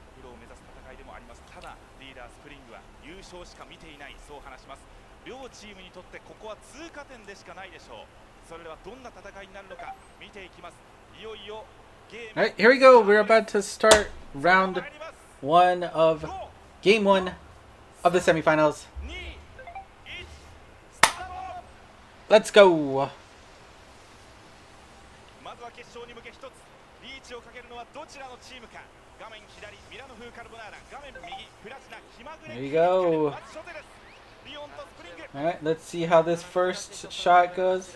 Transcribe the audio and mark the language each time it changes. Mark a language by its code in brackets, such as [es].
[ja] プロを目指す戦いでもあります。ただリーダースプリングは優勝しか見ていない、そう話します。両チームにとってここは通過点でしかないでしょう。それではどんな戦いになるのか見ていきます。いよいよゲーム [en] Alright, here we go. We're about to start round 1 of game 1 of the semifinals. [ja] 2、1、スタート。 [en] Let's go. [ja] まずは決勝に向け一つリーチをかけるのはどちらのチームか。画面左ミラノ風カルボナーラ、画面右プラチナ気まぐれ [en] There you go. [ja] まず初手です。リオンとスプリング。 [en] Alright, let's see how this first shot goes.